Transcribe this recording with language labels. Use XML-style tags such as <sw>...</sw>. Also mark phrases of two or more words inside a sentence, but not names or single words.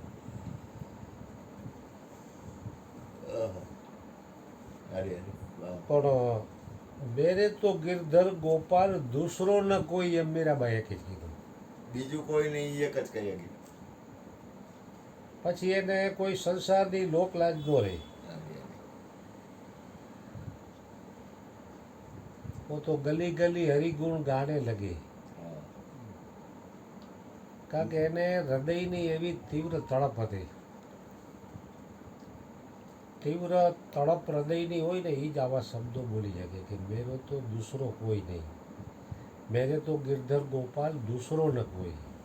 <gu>પણ</gu> <hi>मेरे तो गिरधर गोपाल दूसरो न कोई,</hi> <gu>એમ મીરાબાઈ એક જ કીધું. બીજું કોઈ નહીં, એક જ કહી ગયું. પછી એને કોઈ સંસારની લોકલાજ ન રહી.</gu> <hi>वो तो गली गली हरिगुण गाने लगे.</hi> <gu>કારણ કે એને હૃદયની એવી તીવ્ર તડપ હતી. તીવ્ર તડપ હૃદયની હોય ને એ જ આવા શબ્દો બોલી શકે કે</gu> <hi>मेरो तो दूसरो कोई नहीं, मेरे तो गिरधर गोपाल दूसरो न कोई.</hi>